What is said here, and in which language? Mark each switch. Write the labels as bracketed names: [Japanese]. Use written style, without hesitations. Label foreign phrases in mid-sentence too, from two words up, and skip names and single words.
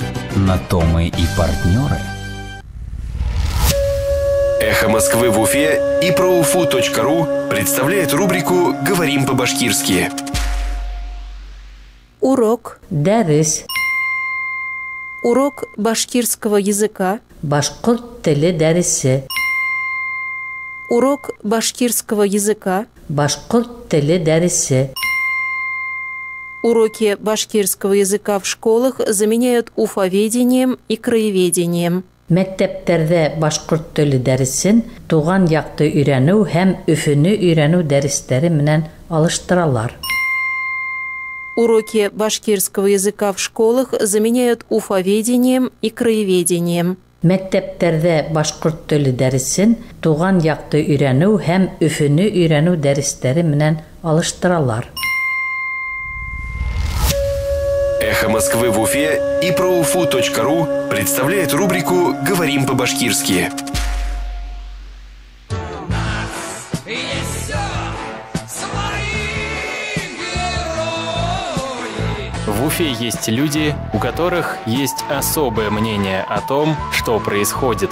[Russian] На то мы и партнеры. «Эхо Москвы» в Уфе и проуфу.ру представляет рубрику «Говорим по-башкирски». Урок. [Bashkir] Дәрес. [Russian] Урок башкирского языка. [Bashkir] Башкорт теле дәресе. [Russian] Урок башкирского языка. [Bashkir] Башкорт теле дәресе. [Russian] Уроки башкирского языка в школах заменяют уфоведением и краеведением. [Bashkir] Мәктәптәрдә башкорт теле дәресен туган якты өйрәнү һәм өфөне өйрәнү дәресләре менән алыштыралар. [Russian] Уроки башкирского языка в школах заменяют уфоведением и краеведением. [Bashkir] Мәктәптәрдә башкорт теле дәресен туган якты өйрәнү һәм өфөне өйрәнү дәресләре менән алыштыралар. [Russian] Эхо Москвы в Уфе и проуфу.ру представляет рубрику «Говорим по-башкирски». В Уфе есть люди, у которых есть особое мнение о том, что происходит.